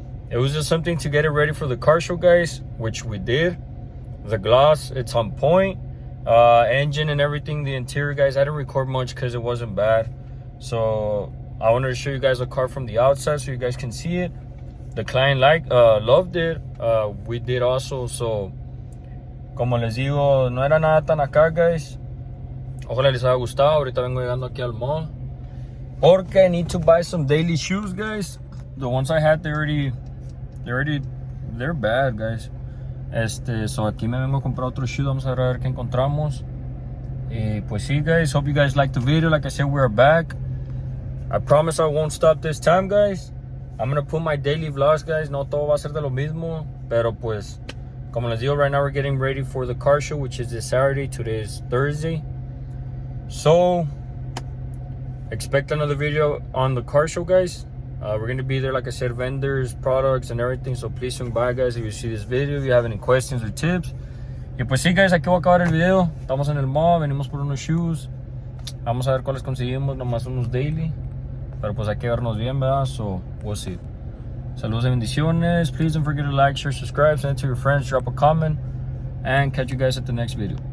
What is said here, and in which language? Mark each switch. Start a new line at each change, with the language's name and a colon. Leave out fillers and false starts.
English: It was just something to get it ready for the car show guys, which we did. The gloss, it's on point. Engine and everything, the interior guys, I didn't record much because it wasn't bad. So I wanted to show you guys the car from the outside so you guys can see it. The client loved it. We did also.
Spanish: So como les digo, no era nada tan acá guys. Ojalá les haya gustado. Ahorita vengo llegando aquí al mall porque
English: I need to buy some daily shoes
Spanish: guys.
English: The ones I had, they're bad guys.
Spanish: So aquí me vengo a comprar otro shoe. Vamos a ver qué encontramos.
English: Pues sí guys, hope you guys liked the video. Like I said, we're back. I promise I won't stop this time guys. I'm gonna put my daily vlogs guys.
Spanish: No todo va a ser de lo mismo, pero pues como les digo,
English: right now we're getting ready for the car show, which is this Saturday. Today is Thursday, so expect another video on the car show guys. We're gonna be there, like I said, vendors, products and everything, so please swing by guys if you see this video, if you have any questions or tips.
Spanish: Y pues sí guys, aquí voy a acabar el video. Estamos en el mall, venimos por unos shoes. Vamos a ver cuáles conseguimos, nomás unos daily, pero pues hay que vernos bien, ¿verdad?
English: So we'll see.
Spanish: Saludos y bendiciones.
English: Please don't forget to like, share, subscribe, send it to your friends, drop a comment, and catch you guys at the next video.